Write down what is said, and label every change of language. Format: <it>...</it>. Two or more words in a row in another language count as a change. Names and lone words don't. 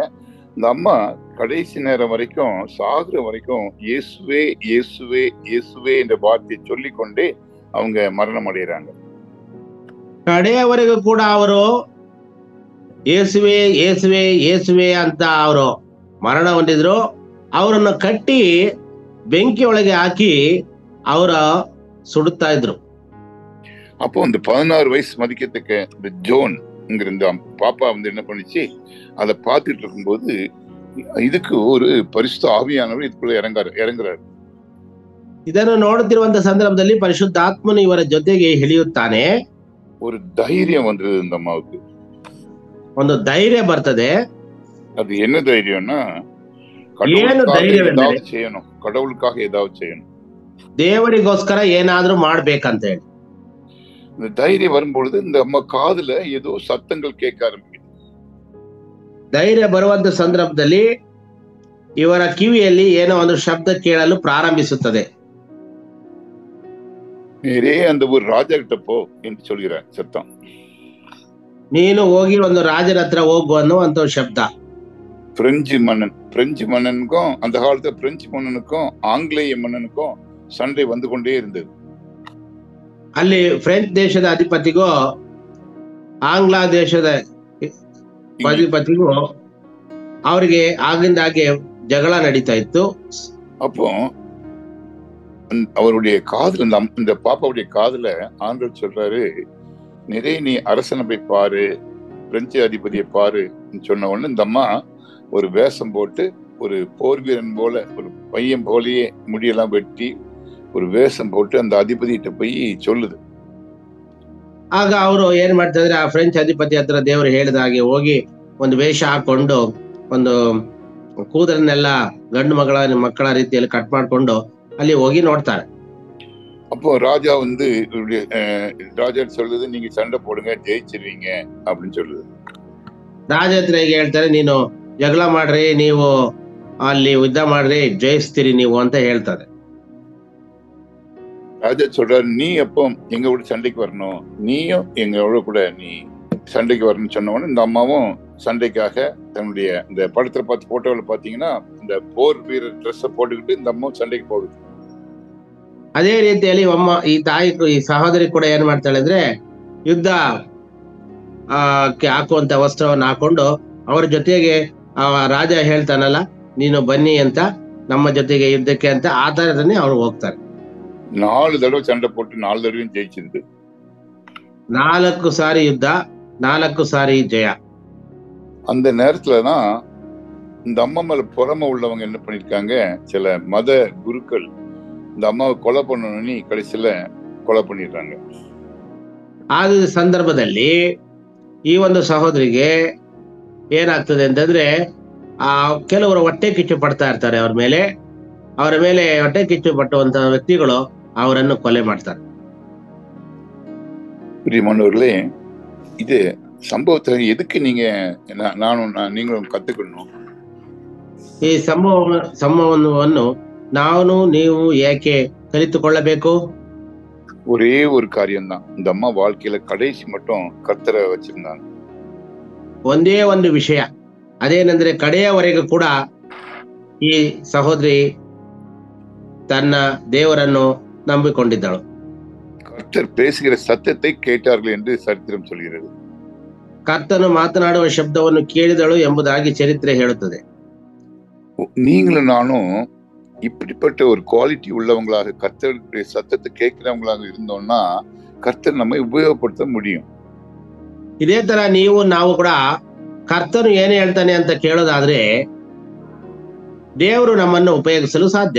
<ta>இந்த அம்மா கடைசி நேரம் வரைக்கும், சாகுற வரைக்கும் இயேசுவே இயேசுவே இயேசுவே என்ற வார்த்தையை சொல்லிக்கொண்டே அவங்க மரணம் அடைகிறாங்க.</ta> <kn>ಕಡೆಯವರೆಗೂ ಕೂಡ ಅವರು ಯೇಸುವೆ ಯೇಸುವೆ ಯೇಸುವೆ ಅಂತ ಅವರು ಮರಣ ಹೊಂದಿದ್ರು. ಅವರನ್ನು ಕಟ್ಟಿ ಬೆಂಕಿ ಒಳಗೆ ಹಾಕಿ ಅವರ ಸುಡುತ್ತಾ ಇದ್ರು.</kn> <ta>அப்போ இந்த 16 வயசு மதிக்கத்தக்க இந்த ஜோன் இந்த பாப்பா என்ன பண்ணிச்சு, அதை பார்த்துட்டு இருக்கும்போது இதுக்கு ஒரு பரிசுத்த ஆவியானவர் இதுக்குள்ள இறங்குறாரு.</ta> <kn>ಇದನ್ನು ನೋಡುತ್ತಿರುವಂತ ಸಂದರ್ಭದಲ್ಲಿ ಪರಿಶುದ್ಧಾತ್ಮನು ಇವರ ಜೊತೆಗೆ ಇಳಿಯುತ್ತಾನೆ.</kn> <ta>ஒரு தைரியம் வந்தது இந்த அம்மாவுக்கு.</ta> <kn>ಒಂದು ಧೈರ್ಯ ಬರ್ತದೆ.</kn> <ta>அது என்ன தைரியம்னா, ಏதாவது செய்யணும், கடவுளுக்காக ஏதாவது செய்யணும்,</ta> <kn>ದೇವರಿಗೋಸ್ಕರ ಏನಾದ್ರೂ ಮಾಡ್ಬೇಕಂತ ಹೇಳಿ.</kn> <ta>இந்த தைரியம் வரும்பொழுது இந்த அம்மா காதுல ஏதோ சத்தங்கள் கேட்க ஆரம்பிக்குது.</ta> <kn>ಧೈರ್ಯ ಬರುವಂತ ಸಂದರ್ಭದಲ್ಲಿ ಇವರ ಕಿವಿಯಲ್ಲಿ ಏನೋ ಒಂದು ಶಬ್ದ ಕೇಳಲು ಪ್ರಾರಂಭಿಸುತ್ತದೆ.</kn> <ta>நேரே அந்த ஒரு ராஜா கிட்ட போ என்று சொல்கிறார் சத்தம்.</ta> <kn>ನೀನು ಹೋಗಿ ಒಂದು ರಾಜನ ಹತ್ರ ಹೋಗು ಅನ್ನುವಂತ ಶಬ್ದ.</kn> <ta>பிரெஞ்சு மன்னனுக்கும் அந்த காலத்துல பிரெஞ்சு மன்னனுக்கும் ஆங்கிலேய மன்னனுக்கும் சண்டை வந்து கொண்டே இருந்தது.</ta> <kn>ಅಲ್ಲಿ ಫ್ರೆಂಚ್ ದೇಶದ ಅಧಿಪತಿಗೂ ಆಂಗ್ಲ ದೇಶದ ಅಧಿಪತಿಗೂ ಅವರಿಗೆ ಆಗಿಂದಾಗೆ ಜಗಳ ನಡೀತಾ ಇತ್ತು.</kn> <ta>அப்போ அவருடைய காதுல, இந்த பாப்பாவுடைய காதுல ஆண்டவர் சொல்றாரு, நிறைய நீ அரசனை போய் பாரு, பிரெஞ்சு அதிபதியை பாரு சொன்ன உடனே இந்த அம்மா ஒரு வேஷம் போட்டு ஒரு போர் வீரன் போல, ஒரு பையன் போலயே முடியெல்லாம் வெட்டி ஒரு வேஷம் போட்டு அந்த அதிபதிகிட்ட போய் சொல்லுது.</ta> <kn>ಆಗ ಅವರು ಏನ್ ಮಾಡ್ತಾ ಇದ್ರೆ, ಆ ಫ್ರೆಂಚ್ ಅಧಿಪತಿ ಹತ್ರ ದೇವರು ಹೇಳಿದ ಹಾಗೆ ಹೋಗಿ ಒಂದು ವೇಷ ಹಾಕೊಂಡು, ಒಂದು ಕೂದಲನ್ನೆಲ್ಲ ಗಂಡು ಮಕ್ಕಳ ರೀತಿಯಲ್ಲಿ ಕಟ್ ಮಾಡ್ಕೊಂಡು ಅಲ್ಲಿ ಹೋಗಿ ನೋಡ್ತಾರೆ.</kn> <ta>அப்போ ராஜா வந்து ராஜா சொல்லுது, நீங்க சண்டை போடுங்க, ஜெயிச்சிருவீங்க அப்படின்னு சொல்லுது.</ta> <kn>ರಾಜ ಹತ್ರ ಹೇಗೆ ಹೇಳ್ತಾರೆ, ನೀನು ಜಗಳ ಮಾಡ್ರಿ, ನೀವು ಅಲ್ಲಿ ಯುದ್ಧ ಮಾಡ್ರಿ, ಜಯಿಸ್ತೀರಿ ನೀವು ಅಂತ ಹೇಳ್ತಾರೆ.</kn> <ta>ராஜா சொல்றாரு, நீ எப்போ எங்க கூட சண்டைக்கு வரணும், நீயும் எங்களோட கூட நீ சண்டைக்கு வரணும்னு சொன்ன உடனே இந்த அம்மாவும் சண்டைக்காக தன்னுடைய இந்த படத்துல பார்த்து போட்டோவில் பாத்தீங்கன்னா இந்த போர் வீரர் ட்ரெஸ்ஸை போட்டுக்கிட்டு இந்த அம்மாவும் சண்டைக்கு போகுது.</ta> <kn>ಅದೇ ರೀತಿಯಲ್ಲಿ ಈ ತಾಯಿ, ಈ ಸಹೋದರಿ ಕೂಡ ಏನ್ ಮಾಡ್ತಾಳೆ ಅಂದ್ರೆ, ಯುದ್ಧ ಹಾಕುವಂತ ವಸ್ತ್ರವನ್ನು ಹಾಕೊಂಡು ಅವರ ಜೊತೆಗೆ ರಾಜ ಹೇಳ್ತಾನಲ್ಲ, ನೀನು ಬನ್ನಿ ಅಂತ ನಮ್ಮ ಜೊತೆಗೆ ಯುದ್ಧಕ್ಕೆ ಅಂತ, ಆ ತರದನ್ನೇ ಅವ್ರು ಹೋಗ್ತಾರೆ.</kn> <ta>4 தடவை சண்டை போட்டு 4 தடவையும் ஜெயிச்சிருக்கு.</ta> <kn>4 ಸಾರಿ ಯುದ್ಧ, 4 ಸಾರಿ ಜಯ.</kn> <ta>அந்த நேரத்துலதான் இந்த அம்மா மேல பொறாமை உள்ளவங்க என்ன பண்ணிருக்காங்க, சில மத குருக்கள் இந்த அம்மாவை கொலை பண்ணணும்னு கடைசியில கொலை பண்ணிடுறாங்க.</ta> <kn>ಆದ ಸಂದರ್ಭದಲ್ಲಿ ಈ ಒಂದು ಸಹೋದರಿಗೆ ಏನಾಗ್ತದೆ ಅಂತಂದ್ರೆ, ಕೆಲವರು ಹೊಟ್ಟೆ ಕಿಚ್ಚು ಪಡ್ತಾ ಇರ್ತಾರೆ ಅವರ ಮೇಲೆ ಹೊಟ್ಟೆ ಕಿಚ್ಚು ಪಟ್ಟುವಂತಹ ವ್ಯಕ್ತಿಗಳು ಅವರನ್ನು ಕೊಲೆ ಮಾಡ್ತಾರೆ.</kn> <ta>பிரியமானவர்களே, இது சம்பவத்துல எதுக்கு நீங்களும் கத்துக்கணும்?</ta> <kn>ಈ ಸಂಭವವನ್ನು ನಾನು ನೀವು ಏಕೆ ಕಲಿತುಕೊಳ್ಳಬೇಕು?</kn> <ta>ஒரே ஒரு காரியம்தான், இந்த அம்மா வாழ்க்கையில கடைசி மட்டும் கர்த்தரை வச்சிருந்தாங்க.</ta> <kn>ಒಂದೇ ಒಂದು ವಿಷಯ, ಅದೇನೆಂದ್ರೆ ಕಡೆಯವರೆಗೂ ಕೂಡ ಈ ಸಹೋದರಿ ತನ್ನ ದೇವರನ್ನು ನಂಬಿಕೊಂಡಿದ್ದಳು.</kn> <ta>கர்த்தர் பேசுகிற சத்தத்தை கேட்டார்கள் என்று சரித்திரம் சொல்கிறது.</ta> <kn>ಕರ್ತನು ಮಾತನಾಡುವ ಶಬ್ದವನ್ನು ಕೇಳಿದಳು ಎಂಬುದಾಗಿ ಚರಿತ್ರೆ ಹೇಳುತ್ತದೆ.</kn> <ta>நீங்களும் நானும் இப்படிப்பட்ட ஒரு குவாலிட்டி உள்ளவங்களாக, கர்த்தருடைய சத்தத்தை கேட்கிறவங்களாக இருந்தோம்னா கர்த்தர் நம்மை உபயோகப்படுத்த முடியும்.</ta> <kn>ಇದೇ ತರ ನಾವು ಕೂಡ ಕರ್ತನು ಏನು ಹೇಳ್ತಾನೆ ಅಂತ ಕೇಳೋದಾದ್ರೆ ದೇವರು ನಮ್ಮನ್ನು ಉಪಯೋಗಿಸಲು ಸಾಧ್ಯ.</kn>